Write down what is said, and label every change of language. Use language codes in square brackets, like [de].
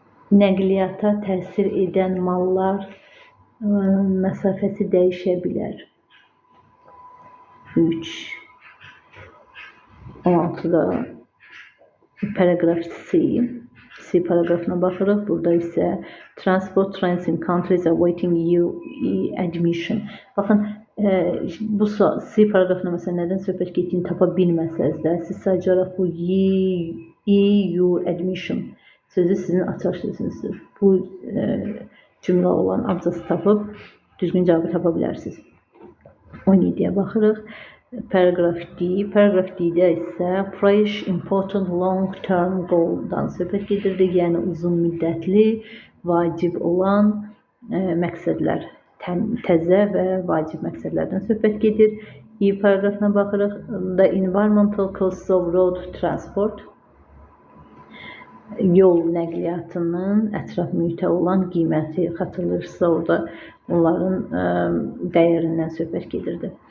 [az] Nəqliyyata təsir edən mallar məsafəsi dəyişə bilər. 3. 16'da paragraf C paragrafına baxırıq. Burada isə [en] transport trends in countries awaiting UE admission. [az] Baxın, bu C paragrafına məsələn nədən söhbət getdiyini tapa bilməsəz də, siz sadəcə olaraq bu EU admission sözü sizin açıqlaşdırırsınız. Bu cümlə olan abzası tapıb düzgün cavabı tapa bilərsiniz. 17'ye baxırıq. Paragraf D-də isə [en] fresh, important, long-term goal- [az] dan söhbət gedirdi. Yəni uzun müddətli, vacib olan məqsədlər, təzə və vacib məqsədlərdən söhbət gedir. E paragrafına baxırıq. [en] The environmental costs of road transport. [az] Yol nəqliyyatının ətraf mühitə olan qiyməti, xatırlayırsınızsa orada onların dəyərindən söhbət gedirdi.